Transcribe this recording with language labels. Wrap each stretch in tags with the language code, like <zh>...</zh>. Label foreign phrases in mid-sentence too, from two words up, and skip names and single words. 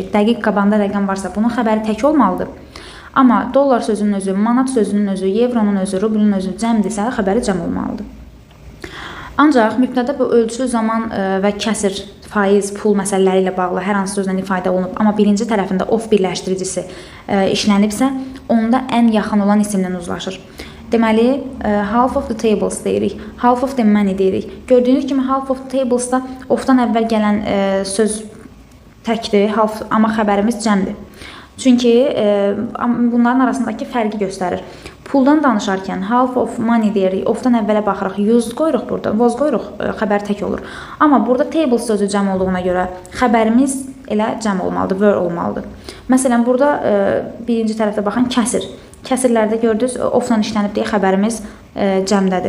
<az>Dəqiq qabağında rəqəm varsa, bunun xəbəri tək olmalıdır. Amma dollar sözünün özü, manat sözünün özü, evronun özü, rublun özü cəmdirsə, xəbəri cəm olmalıdır. Ancaq mübtədə bu ölçü, zaman və kəsir, faiz, pul məsələləri ilə bağlı hər hansı sözlə ifadə olunub, amma birinci tərəfində of birləşdiricisi işlənibsə, onda ən yaxın olan isimlə uzlaşır. Deməli,</az> <en>half of the tables deyirik, half of the money deyirik.</en> <az>Gördüyünüz kimi</az> <en>half of the tables-da</en> <az>ofdan əvvəl gələn söz təkdir, amma xəbərimiz cəmdir. Çünki bunların arasındakı fərqi göstərir. Puldan danışarkən</az> <en>half of money</en> <az>deyirik, ofdan əvvələ baxırıq, used qoyuruq burada, was qoyuruq, xəbər tək olur. Amma burada table sözü cəm olduğuna görə xəbərimiz elə cəm olmalıdır, were olmalıdır. Məsələn, burada birinci tərəfdə baxın, kəsir. Kəsirlərdə gördünüz, ofla işlənib deyə xəbərimiz cəmdədir.</az>